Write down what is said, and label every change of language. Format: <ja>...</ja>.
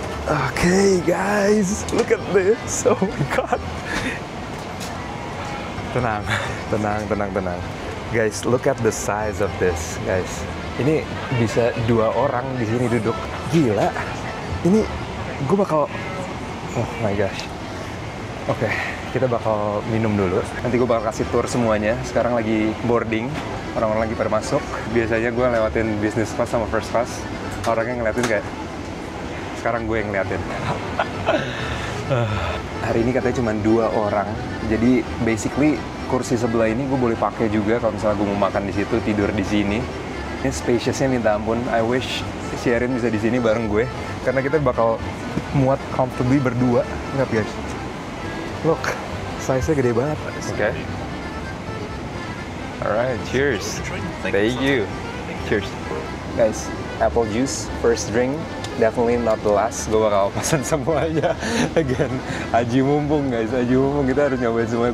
<en>Okay, guys, look at this. Oh my god.</en> <id>Tenang, tenang, tenang, tenang.</id> <en>Guys, look at the size of this, guys.</en> <id>Ini bisa 2 orang di sini duduk. Gila. Ini gue bakal.</id> <en>Oh my gosh.</en> <id>Oke, kita bakal minum dulu. Nanti gue bakal kasih tour semuanya. Sekarang lagi boarding, orang-orang lagi pada masuk. Biasanya gue lewatin business class sama first class. Orangnya ngeliatin kayak. Sekarang gue yang ngeliatin. Hari ini katanya cuma 2 orang. Jadi basically kursi sebelah ini gue boleh pakai juga kalau misalnya gue mau makan di situ, tidur di sini. Ini spaciousnya minta ampun. I wish Sherin bisa di sini bareng gue karena kita bakal muat comfortably berdua. Lihat guys. Look, size-nya gede banget. Oke.</id> <en>Alright, cheers. Thank you. Cheers. Guys, apple juice, first drink. Definitely not the last.</en> <id>Gue bakal pesan semuanya. Again, aji mumpung guys, aji mumpung. Kita harus nyobain semuanya.</id>